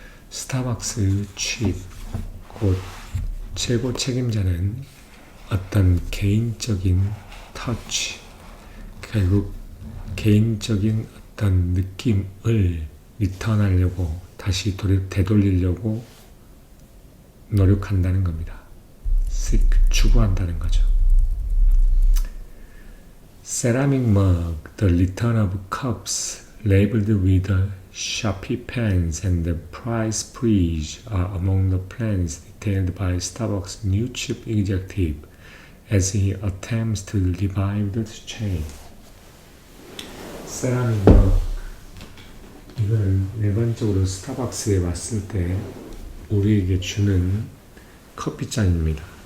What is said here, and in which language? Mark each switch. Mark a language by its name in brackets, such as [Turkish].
[Korean] 스타벅스 chief 곧 최고 책임자는 어떤 개인적인 터치, 결국 개인적인 어떤 느낌을 리턴하려고 다시 되돌리려고 노력한다는 겁니다. 추구한다는 거죠. [English] Ceramic mug, the return of cups labeled with Sharpie pens and the price freeze are among the plans detailed by Starbucks' new chief executive as he attempts to revive the chain. [Korean] 세라믹 머그, 이거는 일반적으로 스타벅스에 왔을 때 우리에게 주는 커피잔입니다.